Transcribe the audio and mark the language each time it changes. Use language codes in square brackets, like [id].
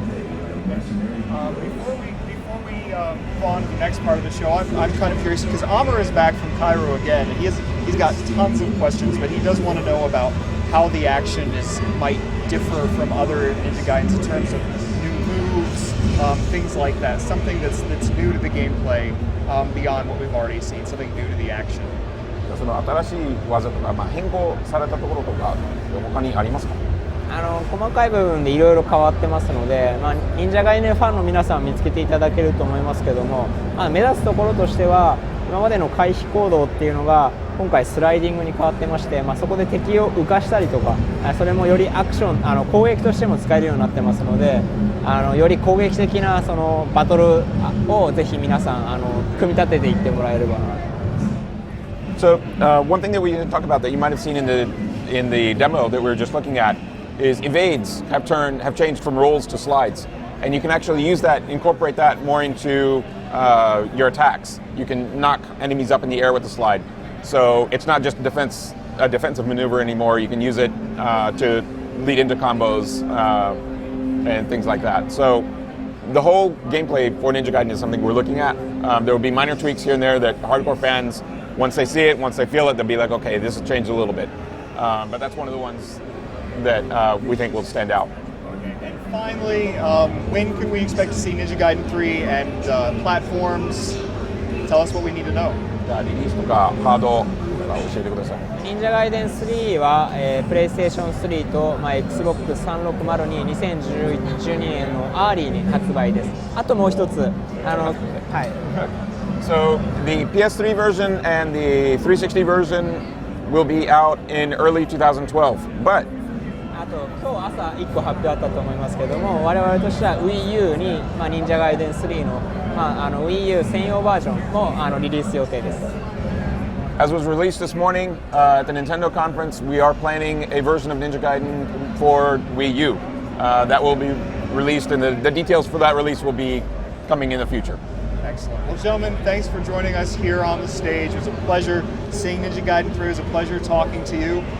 [en] Before we move on to the next part of the show, I'm kind of curious because Amr is back from Cairo again, and he's got tons of questions, but he does want to know about how the action might differ from other Ninja Gaidens in terms of new moves, things like that. Something that's new to the gameplay beyond what we've already seen. Something new to the action. [ja] その新しい技とか、変更されたところとか他にありますか？細かい部分でいろいろ変わってますので、忍者ガイデンファンの皆さん見つけていただけると思いますけども、目指すところとしては今までの回避行動っていうのが今回スライディングに変わってまして、そこで敵を浮かしたりとか、それもよりアクション攻撃としても使えるようになってますので、より攻撃的なそのバトルをぜひ皆さん組み立てていってもらえればな。 [en] So one thing that we didn't talk about that you might have seen in the demo that we were just looking at is evades have changed from rolls to slides, and you can actually use that, incorporate that more into your attacks. You can knock enemies up in the air with the slide, so it's not just a defensive maneuver anymore. You can use it to lead into combos and things like that. So the whole gameplay for Ninja Gaiden is something we're looking at. There will be minor tweaks here and there that hardcore fans, once they see it, once they feel it, they'll be like, okay, this has changed a little bit. But that's one of the ones that we think will stand out. Okay. And finally, when can we expect to see Ninja Gaiden 3 and platforms? Tell us what we need to know. [ja] じゃあリリースとかハードとか教えてください。忍者ガイデン3は、プレイステーション3と、Xbox360 に2012年のアーリーに発売です。あともう一つはい。 [en] So the PS3 version and the 360 version will be out in early 2012, but [ja] あと今日朝1個発表あったと思いますけども、我々としては Wii U に、忍者ガイデン3の、Wii U 専用バージョンもリリース予定です。 [en] As was released this morning at the Nintendo conference, we are planning a version of Ninja Gaiden for Wii U. That will be released, and the details for that release will be coming in the future. Excellent. Well, gentlemen, thanks for joining us here on the stage. It was a pleasure seeing Ninja Gaiden 3. It was a pleasure talking to you.